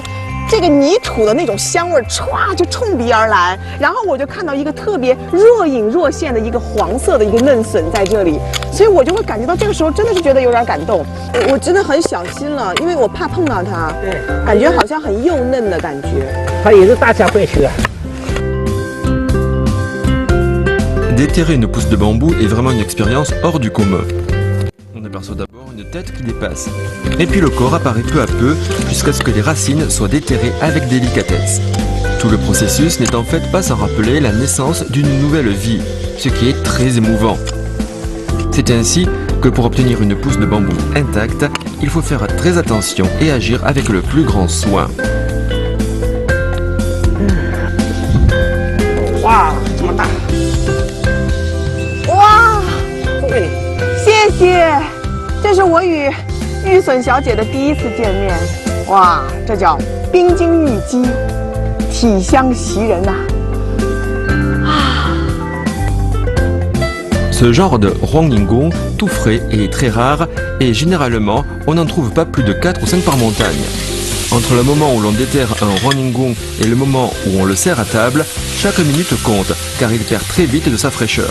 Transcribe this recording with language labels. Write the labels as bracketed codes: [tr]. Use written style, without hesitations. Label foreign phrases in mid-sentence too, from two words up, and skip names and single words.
[zh] 这个泥土的那种香味歘就冲鼻而来，然后我就看到一个特别若隐若现的一个黄色的一个嫩笋在这里，所以我就会感觉到这个时候真的是觉得有点感动。我真的很小心了，因为我怕碰到它，对，感觉好像很幼嫩的感觉。它也是大家会去的。 [fr] Déterrer une pousse de bambou est vraiment une expérience hors du commun. On aperçoit d'abord une tête qui dépasse, et puis le corps apparaît peu à peu jusqu'à ce que les racines soient déterrées avec délicatesse. Tout le processus n'est en fait pas sans rappeler la naissance d'une nouvelle vie, ce qui est très émouvant. C'est ainsi que pour obtenir une pousse de bambou intacte, il faut faire très attention et agir avec le plus grand soin. [zh] Wow, 这么大！哇，谢谢。这是我与玉笋小姐的第一次见面，哇，这叫冰晶玉肌，体香袭人呐！啊 [fr] Ce genre de Huangningong, tout frais et très rare, et généralement, on n'en trouve pas plus de 4 ou 5 par montagne. Entre le moment où l'on déterre un Huangningong et le moment où on le sert à table, chaque minute compte, car il perd très vite de sa fraîcheur.